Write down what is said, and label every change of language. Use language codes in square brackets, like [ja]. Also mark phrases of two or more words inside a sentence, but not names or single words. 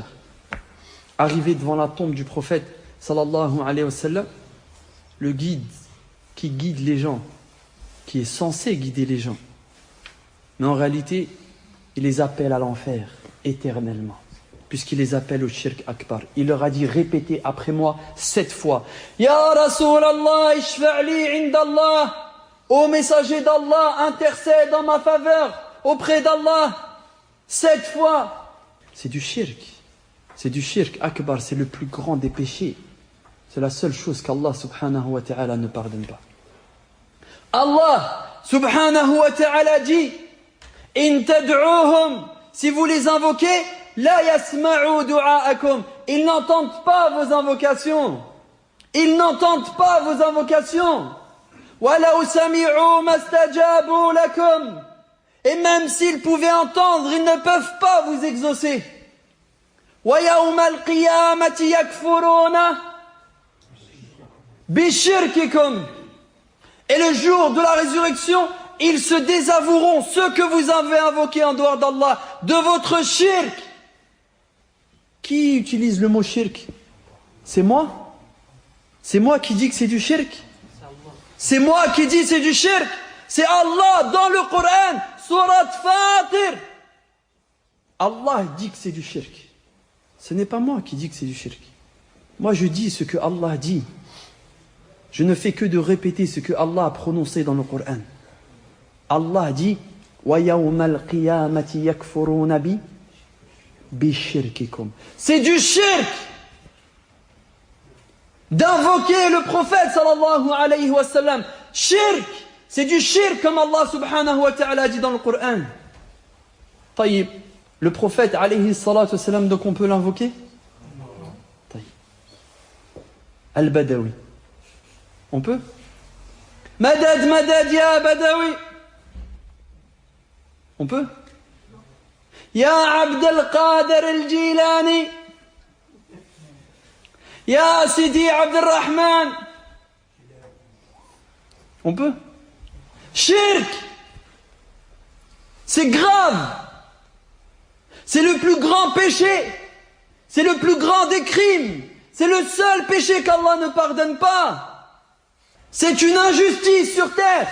[fr] Arrivé devant la tombe du prophète, [ar] صلى الله عليه وسلم, [fr] le guide qui guide les gens, qui est censé guider les gens, mais en réalité, il les appelle à l'enfer éternellement, puisqu'il les appelle au [ar] شرك أكبر. [fr] Il leur a dit, répétez après moi 7 fois. [ar] يا رسول الله اشفع لي عند الله. [fr] Ô messager d'Allah, intercède en ma faveur auprès d'Allah. 7 fois. C'est du shirk. C'est du [ar] شرك أكبر, [fr] c'est le plus grand des péchés. C'est la seule chose qu'Allah [ar] سبحانه وتعالى [fr] ne pardonne pas. Allah [ar] سبحانه وتعالى [fr] dit, [ar] إن تدعوهم, [fr] si vous les invoquez, [ar] لا يسمعوا دعاءكم, [fr] ils n'entendent pas vos invocations. Ils n'entendent pas vos invocations. [ar] ولو سمعوا ما استجابوا لكم, [fr] et même s'ils pouvaient entendre, ils ne peuvent pas vous exaucer. [ar] ويوم القيامة يكفرون بشرككم, [fr] et le jour de la résurrection, ils se désavoueront, ceux que vous avez invoqués en dehors d'Allah, de votre shirk. Qui utilise le mot shirk? C'est moi? C'est moi qui dis que c'est du shirk? C'est moi qui dis c'est du shirk? C'est Allah dans le Coran, Surat Fatir. Allah dit que c'est du shirk. Ce n'est pas moi qui dis que c'est du shirk. Moi je dis ce que Allah dit. Je ne fais que de répéter ce que Allah a prononcé dans le Coran. Allah dit [ar] وَيَوْمَ الْقِيَامَةِ يَكْفُرُونَ بِشِرْكِكُمْ. [fr] C'est du shirk d'invoquer le prophète [ar] صلى الله عليه وسلم. [fr] Shirk, c'est du shirk comme Allah [ar] سبحانه وتعالى [fr] dit dans le Coran. Taïb, le prophète [ar] عليه الصلاة والسلام, [fr] donc on peut l'invoquer? Taïb. Al-Badawi. On peut? [ar] مدد، مدد، يا بدوي. [fr] On peut? [ar] يا عبد القادر الجيلاني. يا سيدي عبد الرحمن. [fr] On peut? Shirk. C'est grave. C'est le plus grand péché. C'est le plus grand des crimes. C'est le seul péché qu'Allah ne pardonne pas. C'est une injustice sur terre.